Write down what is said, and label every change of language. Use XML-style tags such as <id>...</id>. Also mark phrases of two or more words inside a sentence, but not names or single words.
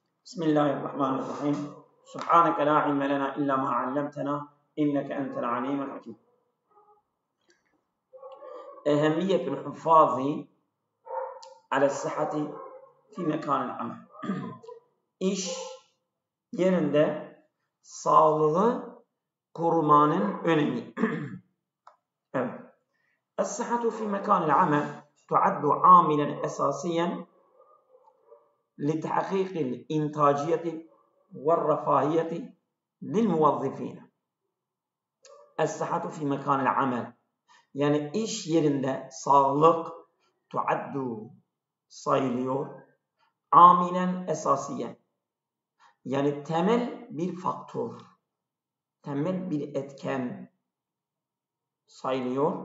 <ar>بسم الله الرحمن الرحيم سبحانك لا علم لنا إلا ما علمتنا إنك أنت العليم الحكيم. أهمية الحفاظ على الصحة في مكان العمل.</ar> <tr>İş yerinde sağlığı korumanın önemi. Evet.</tr> <ar>الصحة في مكان العمل تعد عاملا أساسيا لتحقيق الإنتاجية والرفاهية للموظفين. الصحة في مكان العمل</ar> <tr>yani iş yerinde sağlık tuaddu sayılıyor.</tr> <ar>عاملا أساسيا</ar> <tr>yani temel bir faktör, temel bir etken sayılıyor.</tr>